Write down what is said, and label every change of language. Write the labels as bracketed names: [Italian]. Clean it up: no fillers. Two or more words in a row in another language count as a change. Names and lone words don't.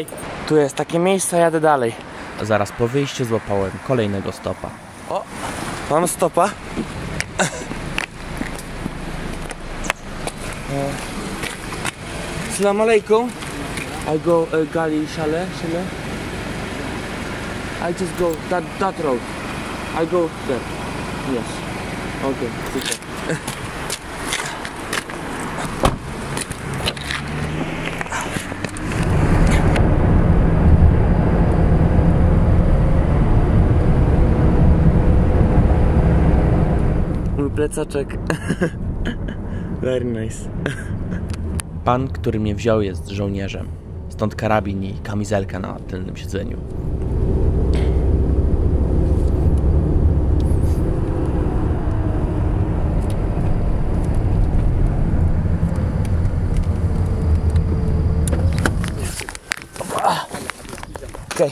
[Polish] Tu jest takie miejsce, jadę dalej. Zaraz po wyjściu złapałem kolejnego stopa. O, mam stopa. [Arabic] السلام عليكم. [English] I go Gali Shale. I just go that road. I go there. Yes. Okay, super. [Polish] Plecaczek. [English] Very nice. [Polish] Pan, który mnie wziął, jest żołnierzem. Stąd karabin i kamizelka na tylnym siedzeniu. Okej.